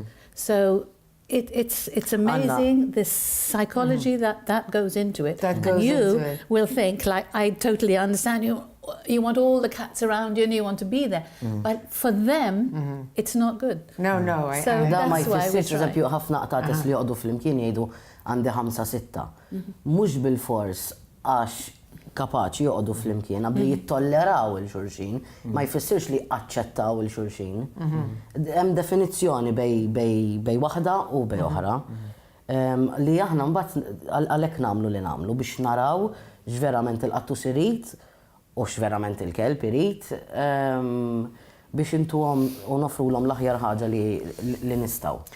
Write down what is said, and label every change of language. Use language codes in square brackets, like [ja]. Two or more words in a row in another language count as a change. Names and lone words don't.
[en] So it's amazing this psychology that goes into it. That goes and you into it. will think like, I totally understand you. You want all the cats around you and you want to be there. But for them, it's not good. No. So [mt] Da ma [en] that's why we [mt] jfissirx [en] try. [mt] eżempju ħafna qtates li jqogħdu flimkien jgħidu għandi 5-6. Mhux bil-fors għax kapaċi joqogħdu flimkien li jittolleraw il-xulxin, ma jfissirx li aċċettaw il-xulxin. Hemm definizzjoni bej waħda u bej oħra li aħna mbagħad għalhekk nagħmlu li nagħmlu biex naraw x'verament il-qattus irid u x'verament il-kelb irid biex intuhom u nofrulhom l-aħjar ħaġa li nistgħu.